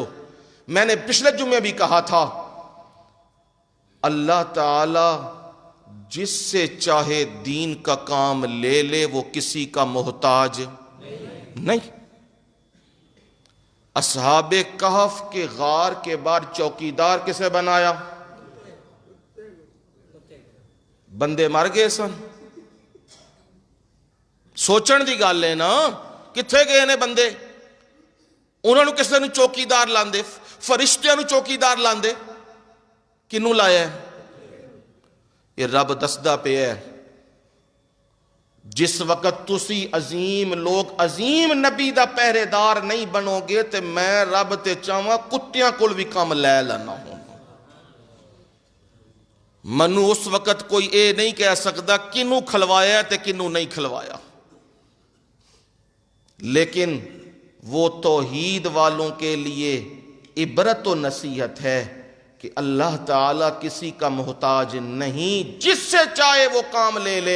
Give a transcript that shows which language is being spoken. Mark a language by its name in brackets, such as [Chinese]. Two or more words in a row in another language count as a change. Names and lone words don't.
[Urdu] میں نے پچھلے جمعے بھی کہا تھا، اللہ تعالی جس سے چاہے دین کا کام لے لے، وہ کسی کا محتاج نہیں۔ اصحاب کہف کے غار کے بعد چوکیدار کسے بنایا؟ [Punjabi] بندے مر گئے سن. سوچن دی گل ہے نا, کتھے گئے نے بندے؟ انہوں نے کسے نو چوکیدار لاندے؟ فرشتیاں نو چوکیدار لاندے؟ کنوں لایا ہے؟ یہ رب دسدا پیا ہے جس وقت تسی عظیم لوگ عظیم نبی دا پہرے دار نہیں بنو گے تے میں رب تے چاہواں کتیاں کول بھی کام لے لینا ہوں. منو اس وقت کوئی اے نہیں کہہ سکتا کنوں کھلوایا تے کنوں نہیں کھلوایا. [Urdu] لیکن وہ توحید والوں کے لیے عبرت و نصیحت ہے کہ اللہ تعالیٰ کسی کا محتاج نہیں, جس سے چاہے وہ کام لے لے.